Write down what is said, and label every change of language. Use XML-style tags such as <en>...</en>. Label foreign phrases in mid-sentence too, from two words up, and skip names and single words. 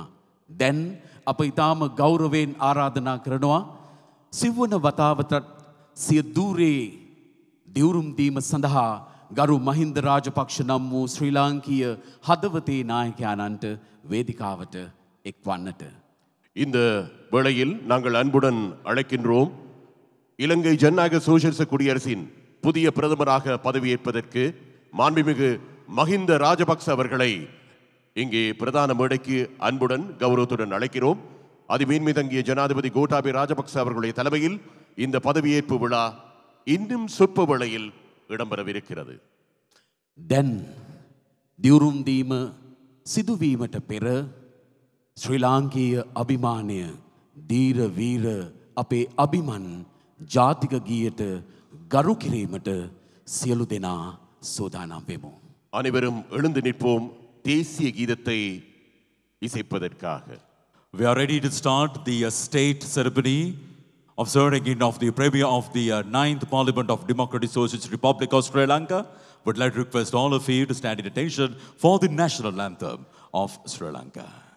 <si>දැන් අප ඊටාම ගෞරවයෙන් ආරාධනා කරනවා සිව්වන වතාවට සිය දූරේ දිවුරුම් දීම සඳහා ගරු මහින්ද රාජපක්ෂ නම් වූ ශ්‍රී ලාංකීය හදවතේ නායකයන්ට වේදිකාවට එක්වන්නට</si> <ta>இந்த வேளையில் நாங்கள் அன்புடன் அழைக்கின்றோம் இலங்கை ஜனநாயக சோசியலிச குடியரசின் புதிய பிரதமராக பதவியேற்பதற்கு மாண்புமிகு மஹிந்த ராஜபக்ச அவர்களை இங்கே பிரதான மேடைக்கு அன்புடன் கௌரவத்துடன் அழைக்கிறோம். அதிமீன்மை தங்கிய ஜனாதிபதி கோட்டாபய ராஜபக்ச அவர்களுடைய தலைமையில் இந்த பதவியேற்பு விழா இன்னும் சொற்ப வேளையில் இடம்பெறவிருக்கிறது.</ta> <si>දැන් දිවුරුම් දීම සිදුවීමට පෙර ශ්‍රී ලාංකීය අභිමානය දීර වීර අපේ අභිමන් ජාතික ගීයට ගරු කිරීමට සියලු දෙනා සූදානම් වෙමු.</si> <ta>அனைவரும் எழுந்து நிற்போம் தேசிய கீதத்தை இசைப்பதற்காக.</ta> <en>We are ready to start the state ceremony of swearing in of the Premier of the 9th Parliament of Democratic Socialist Republic of Sri Lanka. Would like to request all of you to stand in attention for the national anthem of Sri Lanka.</en>